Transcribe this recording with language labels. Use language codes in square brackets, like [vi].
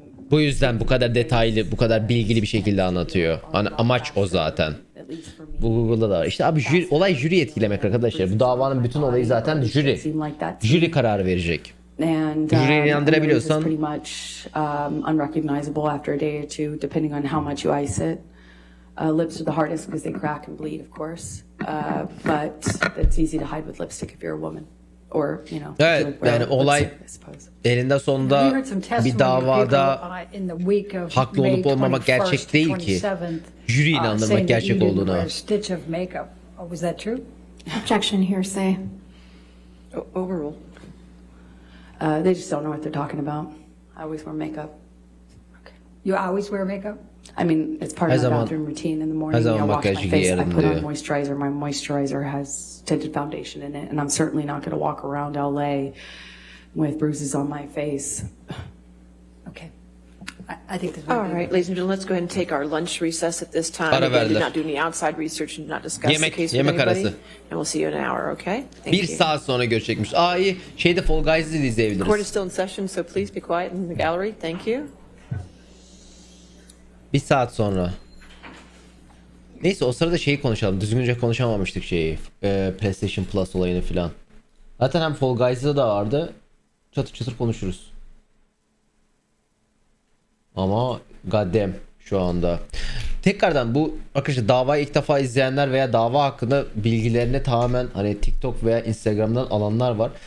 [tr] Bu yüzden bu kadar detaylı, bu kadar bilgili bir şekilde anlatıyor. Hani amaç o zaten. Bu Google'da da var. İşte abi olay jüri etkilemek arkadaşlar. Bu davanın bütün olayı zaten jüri. Jüri kararı verecek. Jüriye inandırabiliyorsan [en] unrecognizable after a day or two, depending on how much you ice it. Lips are the hardest because they crack and bleed, of course. But it's easy to hide with lipstick if you're a woman. Or, you know, [tr] evet, yani olay elinde sonunda bir davada haklı olup olmamak gerçek değil ki. Jüri inandırmak gerçek olduğuna. [en] Objection, hearsay. Overrule. They just don't know what they're talking about. I always wear makeup. Okay. You always wear makeup? I mean, it's part of my bathroom routine in the morning. I wash my face. I put on moisturizer. My moisturizer has tinted foundation in it, and I'm certainly not going to walk around LA with bruises on my face. Okay. I think that's all right, ladies and gentlemen, let's go ahead and take our lunch recess at this time. Again, do not do any outside research and do not discuss the case with anybody. And we'll see you in an hour, okay? Thank you. [tr] Bir saat sonra görüşecekmiş. İyi. Şeyde Fall Guys'ı izleyebiliriz. [en] The court is still in session, so please be quiet in the gallery. Thank you. [tr] Bir saat Neyse o sırada şeyi konuşalım. Düzgünce konuşamamıştık şeyi. PlayStation Plus olayını filan. Zaten hem Fall Guys'da da vardı. Çatır çatır konuşuruz. Ama goddamn şu anda. Tekrardan bu arkadaşlar davayı ilk defa izleyenler veya dava hakkında bilgilerini tamamen hani TikTok veya Instagram'dan alanlar var.